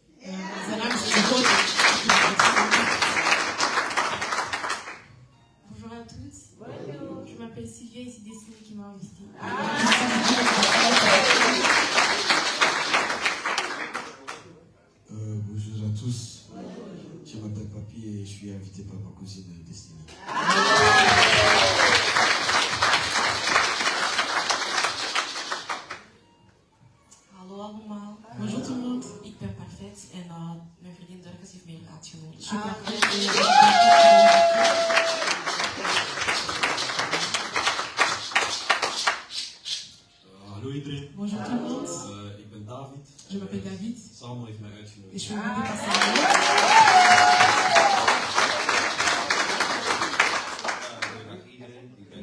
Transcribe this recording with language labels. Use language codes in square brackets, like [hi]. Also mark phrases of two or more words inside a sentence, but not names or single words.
[fr] Bonjour à tous. Je m'appelle Sylvia et c'est Destiny qui m'a invité. Bonjour à tous. Je m'appelle Papi et je suis invité par ma cousine Destiny. [nl] Hallo allemaal. [fr] Bonjour tout le monde. [nl] Ik ben perfect en mijn vriendin Dorcas heeft mij uitgenodigd. [fr] Je suis parfaite. [nl] Hallo iedereen. [fr] Bonjour tout le monde. [nl] Ik ben David. [fr] Je m'appelle David. [nl] Samuel heeft mij [fr] Et [nl] uitgenodigd. [fr] je suis invité par Samuel. [nl] Dag iedereen, ik ben